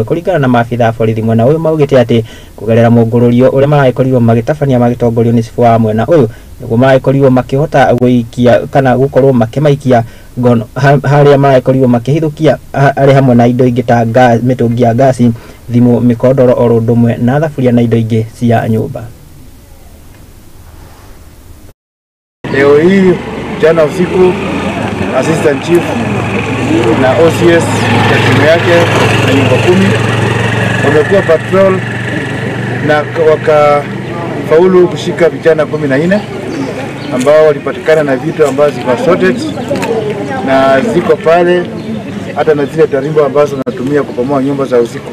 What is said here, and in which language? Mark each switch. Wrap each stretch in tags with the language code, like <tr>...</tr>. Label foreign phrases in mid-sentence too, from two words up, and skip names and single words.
<ki>Kũringana na maabitha borithi mwena ũyũ maugĩte atĩ kũgerera mũngũrũrio ũrĩa maragĩkorirwo magĩtabania magĩtongorio nĩ cibu wa mwena ũyũ nĩguo maragĩkorirwo makĩhota gũikia kana gũkorwo makĩmaikia ngono harĩa maragĩkorirwo makĩhithũkia arĩ hamwe na indo ingĩ ta mĩtũngi ya gasi, thimũ, mĩkondoro oro ũndũ ũmwe na thaburia na indo ingĩ cia nyũmba.</ki> <sw>Leo hii jana usiku</sw> <en>assistant chief</en> <sw>na OCS ya timu yake na nyumba 10 wamekuwa patrol na wakafaulu kushika vijana 14 ambao walipatikana na vitu ambazo ziko sorted na ziko pale, hata na zile tarimbo ambazo wanatumia kupomoa nyumba za usiku.</sw>